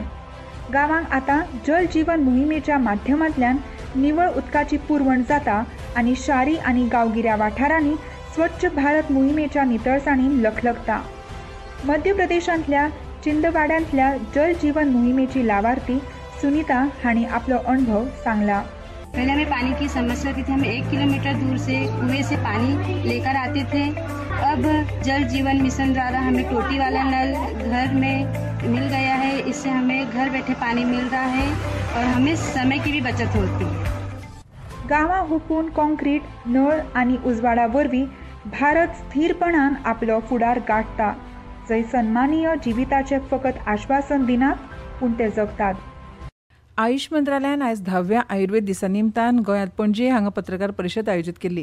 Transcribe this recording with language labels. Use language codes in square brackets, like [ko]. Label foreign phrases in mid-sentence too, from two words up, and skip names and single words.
[kok] गांवांक आतां जल जीवन मोहिमेच्या माध्यमांतल्यान निवळ उदकाची पुरवण जाता आनी शारी आनी गांवगिऱ्या वाठारांनी स्वच्छ भारत मोहिमेच्या नितळसाणीन लखलखता। मध्य प्रदेशांतल्या चिंदवाड्यांतल्या जल जीवन मोहिमेची लाभार्थी सुनीता हांणी आपलो अनुभव सांगला। [hi] पहले हमें पानी की समस्या थी, हम 1 किलोमीटर दूर से कुएं से पानी लेकर आते थे। अब जल जीवन मिशन द्वारा हमें टोटी वाला नल घर में मिल गया है, इससे हमें घर बैठे पानी मिल रहा है और हमें समय की भी बचत होती है। [kok] गांवां हुपून कॉन्क्रीट, नळ आनी उजवाडा वरवीं भारत स्थिरपणान आपलो फुडार गाठता, जंय सन्मानीय जिविताचे फकत आश्वासन दिनात पूण ते जगतात। आयुष मंत्रालयान आयज 10व्या आयुर्वेद दिसा निमतान गोंयांत पणजे हांगा पत्रकार परिशद आयोजीत केल्ली।